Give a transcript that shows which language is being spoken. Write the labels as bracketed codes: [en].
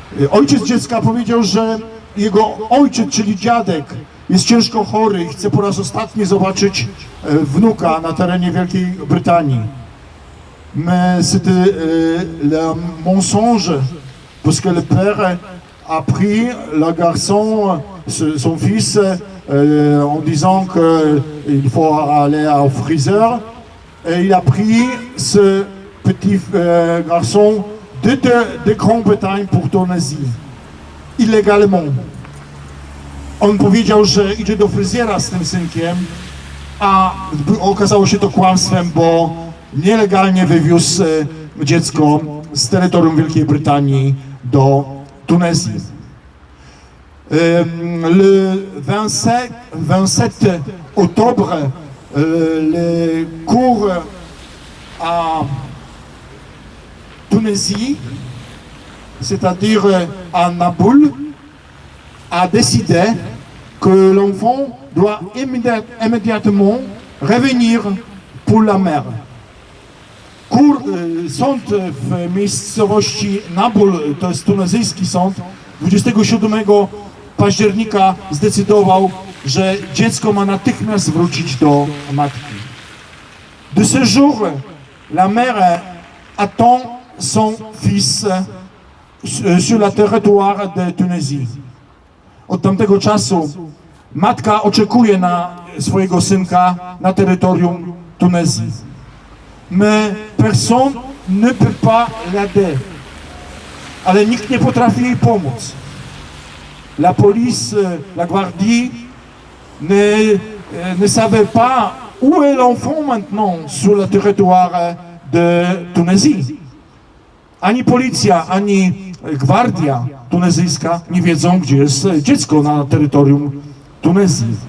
[pl] Ojciec dziecka powiedział, że jego ojciec, czyli dziadek, jest ciężko chory i chce po raz ostatni zobaczyć wnuka na terenie Wielkiej Brytanii. [fr] Mais c'était le mensonge, parce que le père a pris le garçon, son fils, en disant qu'il faut aller au friseur, et il a pris ce petit garçon de Grande-Bretagne pour Tunisie, illégalement. [pl] On powiedział, że idzie do fryzjera z tym synkiem, a okazało się to kłamstwem, bo nielegalnie wywiózł dziecko z terytorium Wielkiej Brytanii do Tunezji. [fr] Le 27 octobre, le cours à Tunisie, c'est-à-dire à Naboul, a décidé que l'enfant doit immédiatement revenir pour la mère. [pl] Sąd w miejscowości Nabul, to jest tunezyjski sąd, 27 października zdecydował, że dziecko ma natychmiast wrócić do matki. [fr] De ce jour, la mère attend son fils sur le territoire de Tunisie. [pl] Od tamtego czasu matka oczekuje na swojego synka na terytorium Tunezji. [fr] Mais personne ne peut pas l'aider. [pl] Ale nikt nie potrafi jej pomóc. [fr] La police, la gardie ne savait pas où est l'enfant maintenant sur le territoire de Tunisie. [pl] Ani policja, ani gwardia tunezyjska nie wiedzą, gdzie jest dziecko na terytorium Tunezji.